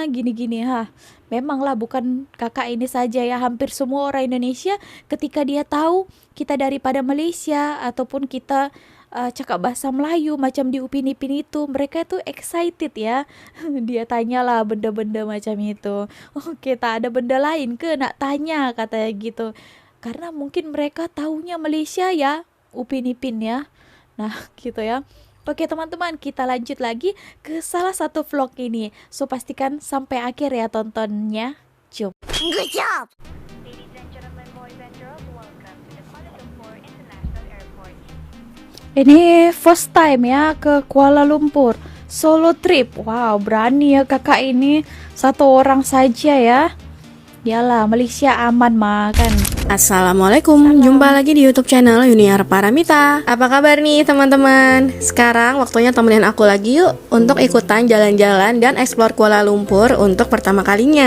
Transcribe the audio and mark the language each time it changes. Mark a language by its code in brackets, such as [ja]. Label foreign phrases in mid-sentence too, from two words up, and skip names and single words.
[ms] Gini-gini Memanglah bukan kakak ini saja ya, hampir semua orang Indonesia ketika dia tahu kita daripada Malaysia ataupun kita cakap bahasa Melayu macam di Upin Ipin itu, mereka itu excited ya. Dia tanyalah benda-benda macam itu. Okey, tak ada benda lain ke nak tanya, [id] katanya gitu. Karena mungkin mereka tahunya Malaysia ya, Upin Ipin ya. Nah, gitu ya. Oke teman-teman, kita lanjut lagi ke salah satu vlog ini. So pastikan sampai akhir ya tontonnya. Jom. [en] Good job. Ladies and gentlemen, boys and girls, welcome to the Kuala Lumpur International Airport. [id] Ini [en] first time [id] ya ke Kuala Lumpur. Solo trip. Wow, berani ya kakak ini. Satu orang saja ya. Yalah, Malaysia aman mah kan. Assalamualaikum, jumpa lagi di YouTube channel Yuniar Paramita. Apa kabar nih teman-teman? Sekarang waktunya temenin aku lagi yuk untuk ikutan jalan-jalan dan explore Kuala Lumpur untuk pertama kalinya.